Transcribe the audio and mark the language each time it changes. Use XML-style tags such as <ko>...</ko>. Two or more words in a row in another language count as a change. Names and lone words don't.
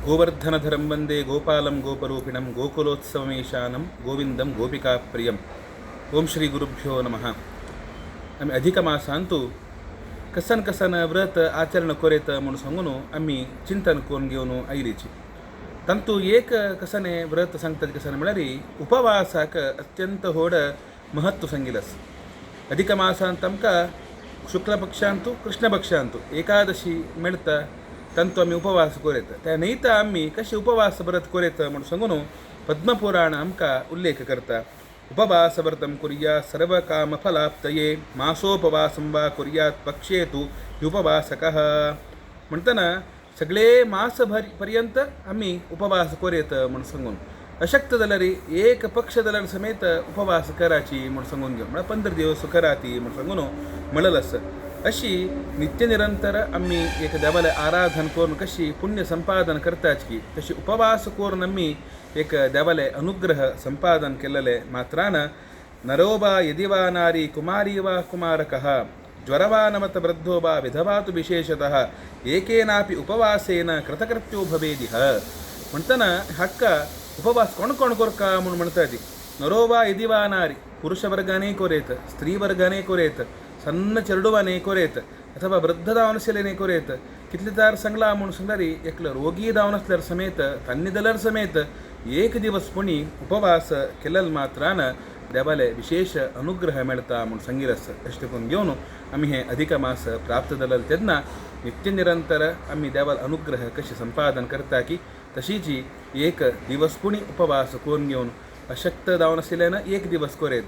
<sa>गोवर्धनधरं वंदे गोपालं गोपरूपिणं गोकुलोत्सवमेशानं गोविंदं गोपिकाप्रियं. ओम श्री गुरुभ्यो नमः.</sa> <kok>आम्ही अधिक मासांतू कसन कसन व्रत आचरण करेत म्हणून सांगून आम्ही चिंतन करून घेऊन आयलीची तंतू एक कसने व्रत सांगतात कसन म्हळ्यारी उपवासाक अत्यंत होड महत्व सांगिलस. अधिक मासांत आमकां शुक्ल पक्षांतू कृष्ण पक्षांतू एकादशी मिळता तंतू आम्ही उपवास करेत. त्या नैत आम्ही कशी उपवास व्रत करेत म्हणून सांगून पद्मपुराण आमकां उल्लेख करता.</kok> <sa>उपवास व्रतं कुर्यात् सर्वकामफलाप्तये मासोपवासं वा कुर्यात् पक्षेतु उपवासकः.</sa> <kok>म्हणताना सगळे मासभर पर्यंत आम्ही उपवास करेत म्हणून सांगून अशक्त जाल्यारी एक पक्ष जाल्यार समेत उपवास कराची म्हणून सांगून घेऊ म्हणजे 15 दिवस कराती म्हणून सांगून म्हणलस. अशी नित्य निरंतर आम्ही एक देवाला आराधन करून कशी पुण्य संपादन करताच की तशी उपवास करून आम्ही एक देवाले अनुग्रह संपादन केलेले.</kok> <sa>मात्रान नरोबा यदि वा नारी कुमारी वा कुमारकः ज्वरवानमत वृद्धो वा विधवा तु विशेषतः एकेनापि उपवासेन कृतकृत्यो भवेदिह.</sa> <kok>म्हणताना हक्क उपवास कोण कोण करका म्हणून म्हणता ती.</kok> <sa>नरोबा यदि वा नारी</sa> <kok>पुरुष वर्गाने करेत, स्त्री वर्गाने करेत, सन्न चेरडुवाने करेत अथवा वृद्ध दावन असलेले करेत. कितले तार सांगला म्हणून सांगणारी एकलं रोगी दावन असल्यार समेत तांनी जाल्यार समेत एक दिवस पुणी उपवास केलेल मात्रान देवाले विशेष अनुग्रह मेळता म्हणून सांगिलस. अशें करून घेवन आम्ही हे अधिक मास प्राप्त जालेले तेन्ना नित्य निरंतर आम्ही देवाल अनुग्रह कशी संपादन करता की तशीची एक दिवस पुणी उपवास करून घेवन अशक्त जावन आशिल्ल्यान एक दिवस करेत.</kok>